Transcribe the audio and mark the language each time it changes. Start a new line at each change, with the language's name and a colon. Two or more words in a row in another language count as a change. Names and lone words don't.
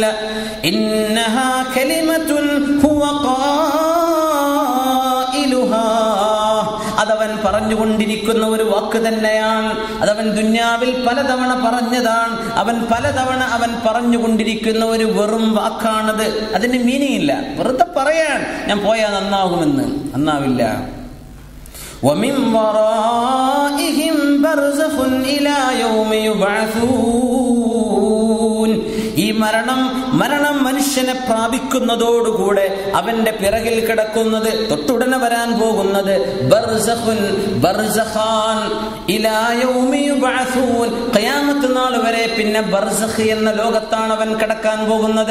Arabic: إنها كلمة هو قائلها,
Malayalam: അതവൻ പറഞ്ഞുകൊണ്ടിരിക്കുന്ന ഒരു വാക്ക് തന്നെയാണ്. അതവൻ ദുന്യാവിൽ പലതവണ പറഞ്ഞതാണ്. അവൻ പറഞ്ഞുകൊണ്ടിരിക്കുന്ന ഒരു വെറും വാക്കാണത്. അതിന് മീനിങ് ഇല്ല, വെറുതെ പറയാൻ. ഞാൻ പോയാൽ നന്നാകുമെന്ന്, നന്നാവില്ല.
Arabic: وَمِنْ وَرَائِهِمْ بَرْزَخٌ إِلَى يَوْمِ يُبْعَثُونَ.
Malayalam: ഈ മരണം മനുഷ്യനെ പ്രാപിക്കുന്നതോടുകൂടെ അവന്റെ പിറകിൽ കിടക്കുന്നത്, തൊട്ടുടനെ വരാൻ പോകുന്നത്
Arabic: برزخ، برزخ إلى يوم يبعثون,
Malayalam: ഖിയാമത്ത് നാൾ വരെ പിന്നെ ബർസഖ് എന്ന ലോകത്താണ് അവൻ കിടക്കാൻ പോകുന്നത്.